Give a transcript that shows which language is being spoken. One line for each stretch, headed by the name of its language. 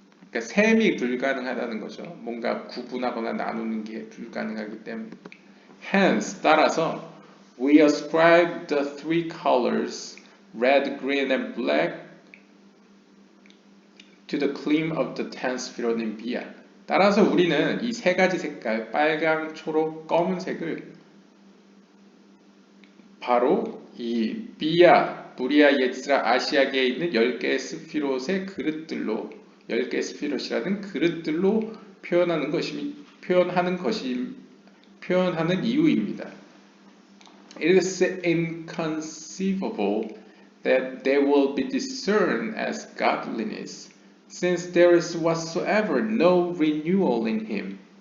Korean: 그러니까 셈이 불가능하다는 거죠. 뭔가 구분하거나 나누는 게 불가능하기 때문에.
English: Hence,
Korean: 따라서
English: we ascribe the three colors red, green, and black to the claim of the ten sphirot in Bia.
Korean: 따라서 우리는 이 세 가지 색깔, 빨강, 초록, 검은색을 바로 이 비아, 부리아, 예스라, 아시아계에 있는 10개의 스피롯의 그릇들로 10개의 스피롯이라는 그릇들로 표현하는 이유입니다.
English: It is inconceivable that they will be discerned as godliness, since there is whatsoever no renewal in him.